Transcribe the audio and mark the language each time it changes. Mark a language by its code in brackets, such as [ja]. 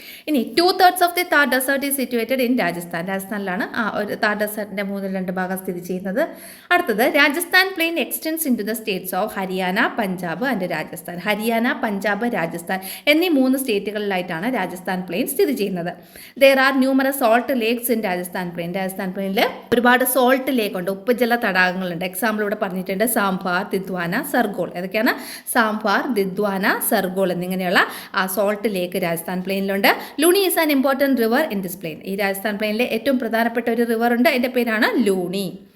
[en] ഇനി 2/3 of the Thar desert is situated in Rajasthan. [ml] രാജസ്ഥാനിലാണ് ഒരു താർ ഡെസേർട്ടിൻ്റെ 3/2 ഭാഗം സ്ഥിതി ചെയ്യുന്നത്. [en] അടുത്തത്, Rajasthan plain extends into the states of Haryana, Punjab and Rajasthan. [ml] Haryana, Punjab, Rajasthan എന്നീ 3 സ്റ്റേറ്റുകളിലായിട്ടാണ് രാജസ്ഥാൻ പ്ലെയിൻ സ്ഥിതി ചെയ്യുന്നത്. [en] There are numerous salt lakes in Rajasthan plain. [ml] Rajasthan പ്ലെയിനിൽ ഒരുപാട് സോൾട്ട് ലേക്ക് ഉണ്ട്, ഉപ്പുജല തടാകങ്ങളുണ്ട്. എക്സാമ്പിൾ ഇവിടെ പറഞ്ഞിട്ടുണ്ട്, സാംഭാർ, ദിദ്വാന, സർഗോൾ. ഏതൊക്കെയാണ്? സാംഭാർ, ദിദ്വാന, സർഗോൾ എന്നിങ്ങനെയുള്ള ആ Salt Lake Rajasthan പ്ലെയിനിലുണ്ട്. [en] Luni is an important river in this plain. [ml] ഈ രാജസ്ഥാൻ പ്ലെയിനിലെ ഏറ്റവും പ്രധാനപ്പെട്ട ഒരു റിവർ ഉണ്ട്, അതിൻ്റെ പേരാണ് ലൂണി.